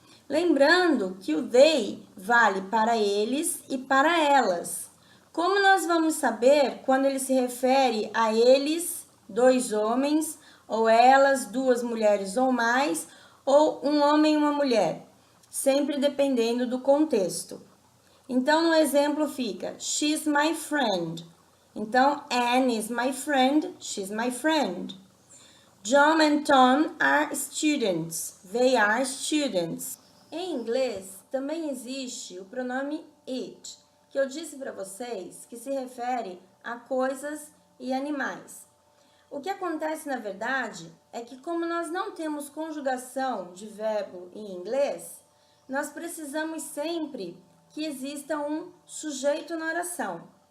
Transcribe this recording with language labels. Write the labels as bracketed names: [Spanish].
[Portuguese] Lembrando que o they vale para eles e para elas. Como nós vamos saber quando ele se refere a eles, dois homens, ou elas, duas mulheres ou mais, ou um homem e uma mulher? Sempre dependendo do contexto. Então, no exemplo fica, [English] she's my friend. [Portuguese] Então, [English] Anne is my friend, she's my friend. John and Tom are students, they are students. [Portuguese] Em inglês, também existe o pronome it, que eu disse para vocês que se refere a coisas e animais. O que acontece, na verdade, é que como nós não temos conjugação de verbo em inglês, nós precisamos sempre que exista um sujeito na oração.